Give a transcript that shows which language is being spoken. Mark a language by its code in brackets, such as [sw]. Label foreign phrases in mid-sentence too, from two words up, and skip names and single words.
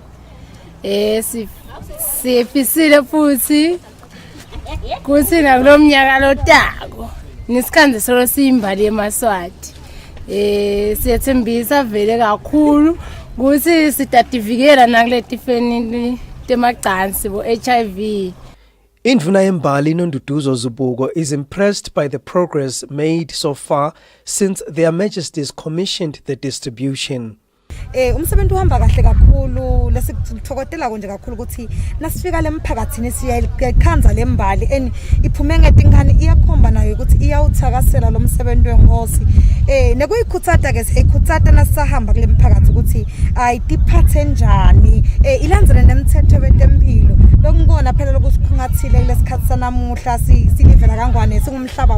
[ss] Sifisile futhi kuthi nakulomnyaka lotako nisikhanziselo siyimbali yeMaswati. Siyathembisa vele kakhulu ukuthi sitativikela nakuletifeni temagcansi bo HIV. Indvuna yembali [en] Nonduduzo Zubuko is impressed by the progress made so far since their majesties commissioned the distribution. [ss] Umsebenzi uhamba kahle kakhulu lesithokotela konje kakhulu ukuthi nasifika lemphakathini siyakhanza lembali iphume ngetingane iyakhomba nayo ukuthi iyawuthakasela lo msebenzi wenkosi nekuyikhutsata ke siyikhutsata nasahamba kulemphakathi ukuthi ayitiphathe njani ilandzele nemithetho betempilo lokungona phela lokusikhungathile lesikhathi sanamuhla silivela kangwane singumhlaba